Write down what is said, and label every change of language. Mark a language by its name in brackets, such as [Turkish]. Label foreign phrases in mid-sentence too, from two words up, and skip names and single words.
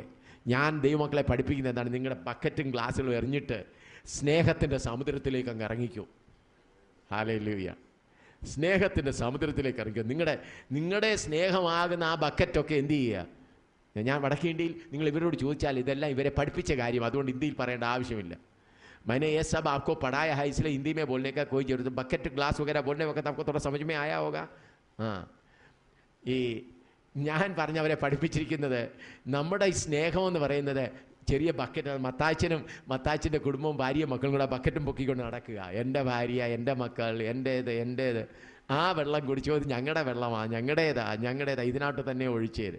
[Malayalam] ഞാൻ ദൈവമക്കളെ പഠിപ്പിക്കുന്നത് എന്താണ്? നിങ്ങളുടെ ബക്കറ്റും ഗ്ലാസ്സിലും എറിഞ്ഞിട്ട് സ്നേഹത്തിൻ്റെ സമുദ്രത്തിലേക്ക് അങ്ങ് ഇറങ്ങിക്കൂ. ഹല്ലേലൂയ. സ്നേഹത്തിൻ്റെ സമുദ്രത്തിലേക്ക് ഇറങ്ങിക്കൂ. നിങ്ങളുടെ സ്നേഹമാകുന്ന ആ ബക്കറ്റൊക്കെ എന്ത് ചെയ്യുക? ഞാൻ വടക്കേ ഇന്ത്യയിൽ നിങ്ങൾ ഇവരോട് ചോദിച്ചാൽ ഇതെല്ലാം ഇവരെ പഠിപ്പിച്ച കാര്യം, അതുകൊണ്ട് ഹിന്ദിയിൽ പറയേണ്ട ആവശ്യമില്ല. [Hindi] मैंने ये सब आपको पढ़ाया है, इसलिए हिंदी में बोलने का कोई जरूरत। [English] bucket glass [Hindi] वगैरह बोलने वक्त आपको थोड़ा समझ में आया होगा. [Malayalam] ഈ ഞാൻ പറഞ്ഞവരെ പഠിപ്പിച്ചിരിക്കുന്നത് നമ്മുടെ ഈ സ്നേഹമെന്ന് പറയുന്നത് ചെറിയ ബക്കറ്റ്. മത്താച്ചൻ്റെ കുടുംബവും ഭാര്യയും മക്കളും കൂടെ ബക്കറ്റും പൊക്കിക്കൊണ്ട് നടക്കുക. എൻ്റെ ഭാര്യ, എൻ്റെ മക്കൾ, എൻ്റേത്. ആ വെള്ളം കുടിച്ചത് ഞങ്ങളുടെ വെള്ളമാണ്, ഞങ്ങളുടേതാ, ഇതിനകത്ത് തന്നെ ഒഴിച്ചേര്.